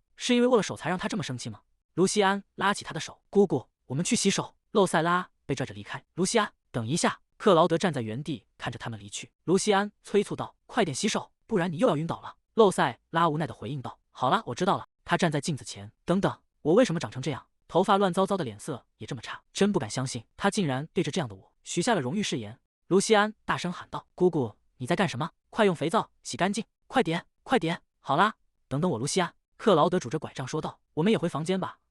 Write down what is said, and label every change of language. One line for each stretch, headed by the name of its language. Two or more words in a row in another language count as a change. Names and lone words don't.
Chinese: 是因為握了手才讓他這麼生氣嗎？”盧西安拉起他的手：“姑姑，我們去洗手。” 露塞拉被拽着離開。盧西安，等一下！克劳德站在原地看着他們離去。盧西安催促道：“快點洗手，不然你又要暈倒了。” 露塞拉无奈地回應道：“好了，我知道了。” 他站在鏡子前，等等，我為什麼長成這樣？頭髮亂糟糟的，臉色也這麼差，真不敢相信，他竟然對着這樣的我許下了榮譽誓言。盧西安大聲喊道：“姑姑，你在幹什麼？快用肥皂洗乾淨，快點，快點！好啦，等等我。”盧西安，克勞德拄着拐杖說道：“我們也回房間吧。”